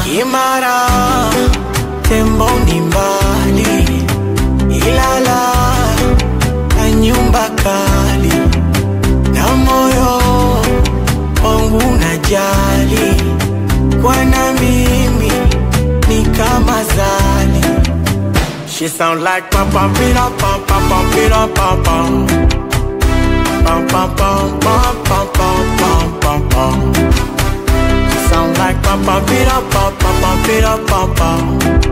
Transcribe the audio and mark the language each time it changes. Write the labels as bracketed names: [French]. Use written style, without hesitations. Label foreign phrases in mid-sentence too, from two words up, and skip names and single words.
[Swahili] Kimara tembo ni mbali, Ilala na nyumba kali, na moyo wangu unajali, kwana mimi ni kama zali. [English] She sound like pam pam pira pam pam pam pira pam pam pam pam pam pam pam pam pam pam. She sound like pam pam pira pam pam pam pira pam pam